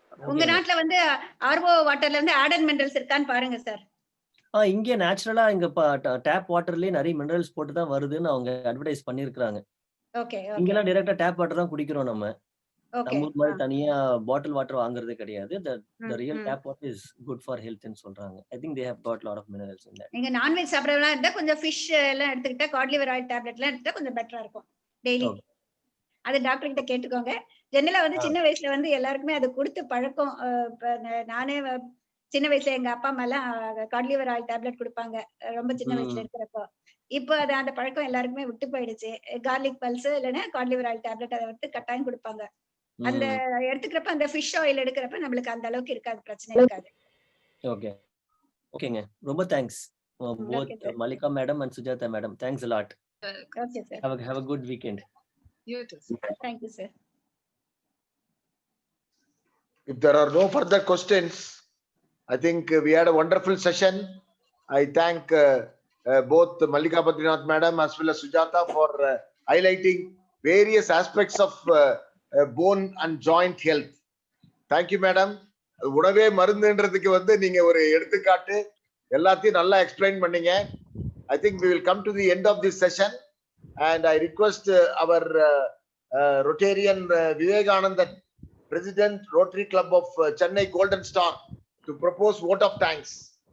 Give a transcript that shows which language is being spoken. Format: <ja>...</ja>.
<ta>உங்க நாட்டுல வந்து ஆர்ஓ வாட்டர்ல இருந்து ஆடட் மினரல்ஸ் இருக்கான்னு பாருங்க சார். இங்கே நேச்சுரலா இங்க டேப் வாட்டர்லயே நிறைய மினரல்ஸ் போட்டு தான் வருதுன்னு அவங்க அட்வர்டைஸ் பண்ணிருக்காங்க. ஓகே இங்கெல்லாம் டைரக்டா டேப் வாட்டர் தான் குடிக்கிறோம் நம்ம. ஓகே நம்ம ஊர் மாதிரி தனியா பாட்டில் வாட்டர் வாங்குறது கிடையாது.</ta> <en>The real tap water is good for health</en> <ta>ன்னு சொல்றாங்க.</ta> <en>I think they have got lot of minerals in that.</en> <ta>நீங்க நான்வெஜ் சாப்பிடறவங்களா இருந்தா கொஞ்சம் ஃபிஷ் எல்லாம் எடுத்துக்கிட்டா காட் லிவர் ஆயில் டேப்லெட் எல்லாம் எடுத்தா கொஞ்சம் பெட்டரா இருக்கும் டெய்லி. அது டாக்டர் கிட்ட கேட்டுக்கோங்க. ஜெனரலா வந்து சின்ன வயசுல வந்து எல்லாருக்குமே அது கொடுத்து பழக்கம். நானே சின்ன வயசுல எங்க அப்பா அம்மா எல்லாம் காட் லிவர் ஆயில் டேப்லெட் கொடுப்பாங்க ரொம்ப சின்ன வயசுல இருக்கிறப்போ. இப்போ அது அந்த பழக்கம் எல்லாருக்குமே விட்டு போயிடுச்சு. கார்லிக் பல்ஸ் இல்லைன்னா காட் லிவர் ஆயில் டேப்லெட் அதை வந்து கட்டாயம் கொடுப்பாங்க. அந்த எடுத்துக்கிறப்ப அந்த ஃபிஷ் ஆயில் எடுக்கிறப்ப நம்மளுக்கு அந்த அளவுக்கு இருக்காது, பிரச்சனை இருக்காது. ஓகே ஓகேங்க, ரொம்ப thanks</ta> <en>both Malika madam and Sujata madam. Thanks a lot. Okay sir. Have a good weekend. You too. Thank you sir. If there are no further questions, I think we had a wonderful session. I thank both Mallika Badrinath madam as well as Sujata for highlighting various aspects of bone and joint health. Thank you madam.</en> <ta>உணவே மருந்துன்றதுக்கு வந்து நீங்க ஒரு எடுத்துக்காட்டு எல்லாத்தையும் நல்லா explain பண்ணீங்க.</ta> <en>I think we will come to the end of this session and I request our Rotarian Vivekanandan, President Rotary Club of Chennai Golden Star, to propose vote of thanks.</en>